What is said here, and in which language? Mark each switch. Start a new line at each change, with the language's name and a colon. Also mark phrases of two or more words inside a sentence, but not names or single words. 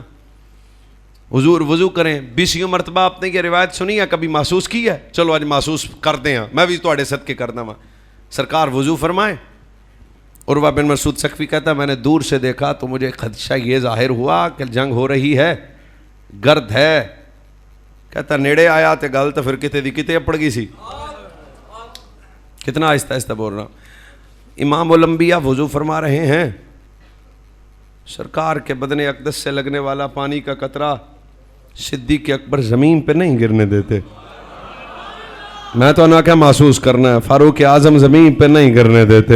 Urdu: حضور وضو کریں 20 مرتبہ آپ نے یہ روایت سنی ہے, کبھی محسوس کی ہے؟ چلو آج محسوس کرتے ہیں,
Punjabi: میں بھی تواڈے صدقے کرنا وا.
Urdu: سرکار وضو فرمائے. عروہ بن مسعود ثقفی کہتا ہے میں نے دور سے دیکھا تو مجھے خدشہ یہ ظاہر ہوا کہ جنگ ہو رہی ہے, گرد ہے.
Punjabi: کہتا نیڑے آیا تے گل تو پھر کتے دی کتے اپڑ گئی سی.
Urdu: کتنا آہستہ آہستہ بول رہا ہوں. امام الانبیاء وضو فرما رہے ہیں, سرکار کے بدن اقدس سے لگنے والا پانی کا قطرہ صدیق اکبر زمین پہ نہیں گرنے دیتے.
Punjabi: میں تو نہ کیا محسوس کرنا ہے,
Urdu: فاروق اعظم زمین پہ نہیں گرنے دیتے.